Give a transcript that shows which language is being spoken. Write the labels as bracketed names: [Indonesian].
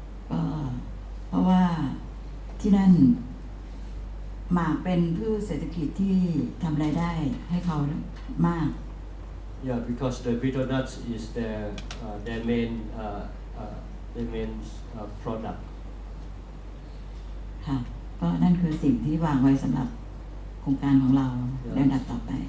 [Thai] ก็เพราะว่าที่นั่นหมากเป็นพืชเศรษฐกิจที่ทำรายได้ให้เขามาก [English] Yeah, because the betel nuts is their main product. [Thai] ค่ะก็นั่นคือสิ่งที่วางไว้สำหรับโครงการของเราในลำดับต่อไป